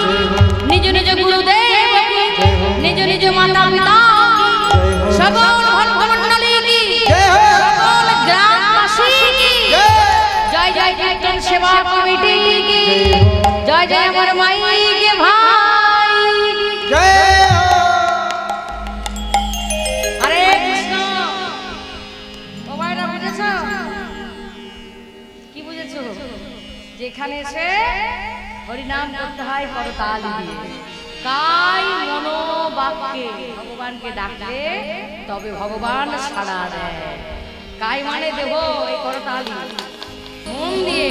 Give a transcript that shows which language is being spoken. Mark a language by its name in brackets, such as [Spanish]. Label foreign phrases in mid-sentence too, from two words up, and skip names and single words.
[Hindi] निज निज गुरुदेव की निज निज माता पिता की सकल भक्त मंडली की सकल ग्रामवासी की जय जय कीर्तन सेवा कमेटी की जय जय अमर माई के भाई जय [Bangla] যেখানে এসে হরিনাম করতে হয় করতালি দিয়ে কাই মনোবাক্যে ভগবানকে ডাকলে তবে ভগবান সাড়া দেয় কাই মানে দেহ এই করতালি মন দিয়ে